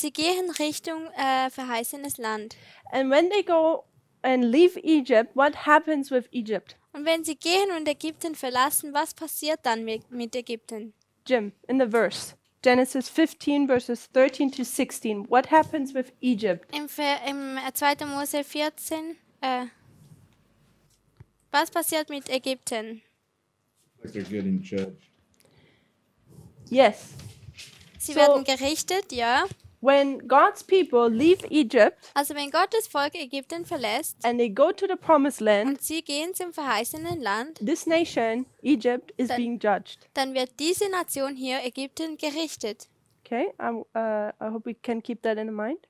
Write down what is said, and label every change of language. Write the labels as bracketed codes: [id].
[de] sie gehen Richtung verheißenes Land. [en] And when they go and leave Egypt, what happens with Egypt? [de] Und wenn sie gehen und Ägypten verlassen, was passiert dann mit Ägypten? [en] Jim, in the verse, Genesis 15 verses 13 to 16, what happens with Egypt? [de] Im 2. Mose 14, was passiert mit Ägypten? [en] Like they're getting judged. Yes. [de] Sie [en] So- [de] werden gerichtet, ja. [en] When God's people leave Egypt [de] Also wenn Gottes Volk Ägypten verlässt [en] and they go to the promised land, [de] und sie gehen zum verheißenen Land, [en] this nation, Egypt, is Then- being judged. [de] dann wird diese Nation hier Ägypten gerichtet. [en] Okay, I hope we can keep that in mind.